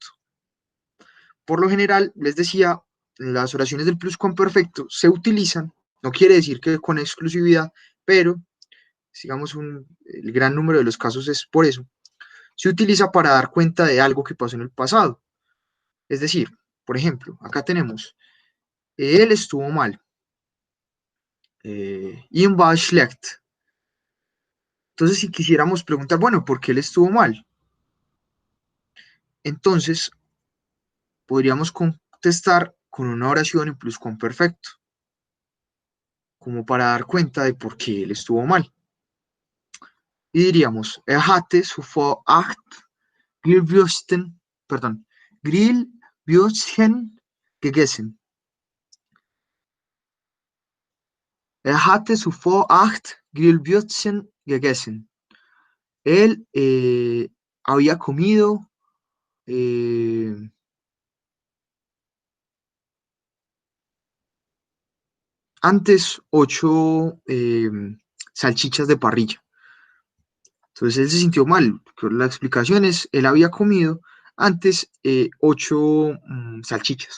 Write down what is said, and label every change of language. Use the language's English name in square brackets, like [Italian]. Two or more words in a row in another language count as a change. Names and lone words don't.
[Spanish] Por lo general, les decía, las oraciones del pluscuamperfecto se utilizan, no quiere decir que con exclusividad, pero digamos el gran número de los casos es por eso, se utiliza para dar cuenta de algo que pasó en el pasado. Es decir, por ejemplo, acá tenemos, él estuvo mal, [German] ihm war schlecht. [Spanish] Entonces, si quisiéramos preguntar, bueno, ¿por qué él estuvo mal? Entonces, podríamos contestar con una oración en pluscuamperfecto, como para dar cuenta de por qué él estuvo mal. Y diríamos, [German] hatte zuvor Grillwürsten, perdón, Grillwürstchen gegessen. Hatte zuvor 8 Grillwürstchen gegessen. [Spanish] Él había comido eh, antes 8 salchichas de parrilla. Entonces él se sintió mal. La explicación es, él había comido antes 8 salchichas.